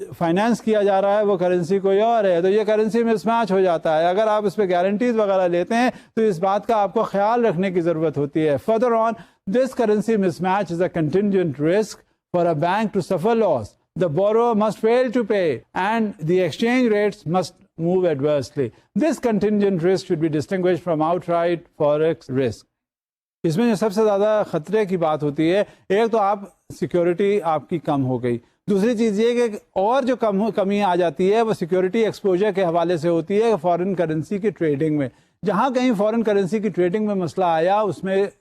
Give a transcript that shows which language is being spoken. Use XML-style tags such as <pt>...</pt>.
<ur>Finance کیا جا رہا ہے وہ کرنسی کوئی اور ہے، تو یہ کرنسی مس میچ ہو جاتا ہے۔ اگر آپ اس پہ گارنٹیز وغیرہ لیتے ہیں تو اس بات کا آپ کو خیال رکھنے کی ضرورت ہوتی ہے۔</ur> <en>Further on, this currency mismatch is a contingent risk for a bank to suffer loss. The borrower must fail to pay and the exchange rates must move adversely. This contingent risk should be distinguished from outright forex risk.</en> <ur>اس میں جو سب سے زیادہ خطرے کی بات ہوتی ہے، ایک تو آپ سیکیورٹی آپ کی کم ہو گئی، دوسری چیز یہ کہ اور جو کمی آ جاتی ہے وہ سیکیورٹی ایکسپوجر کے حوالے سے ہوتی ہے فارن کرنسی کی ٹریڈنگ میں۔ جہاں کہیں فارن کرنسی کی ٹریڈنگ میں مسئلہ آیا اس میں</ur>